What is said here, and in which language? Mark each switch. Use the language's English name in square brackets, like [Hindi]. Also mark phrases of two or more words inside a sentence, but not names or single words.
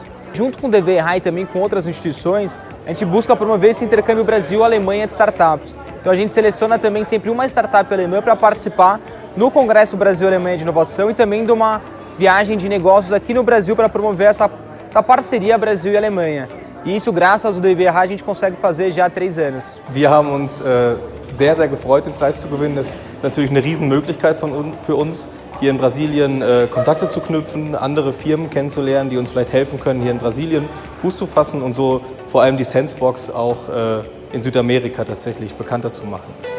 [Portuguese] Junto com o DVIH e também com outras instituições, a gente busca promover esse intercâmbio Brasil-Alemanha de startups. Então a gente seleciona também sempre uma startup alemã para participar no Congresso Brasil-Alemanha de Inovação e também de uma viagem de negócios aqui no Brasil para promover essa essa parceria Brasil e Alemanha. E isso, graças ao DVH, a gente consegue fazer já há 3 anos. [German] Wir haben uns sehr, sehr gefreut, den Preis zu gewinnen. Das ist natürlich eine Riesenmöglichkeit für uns, hier in Brasilien Kontakte zu knüpfen, andere Firmen kennenzulernen, die uns vielleicht helfen können, hier in Brasilien Fuß zu fassen und so vor allem die Sensebox auch in Südamerika tatsächlich bekannter zu machen.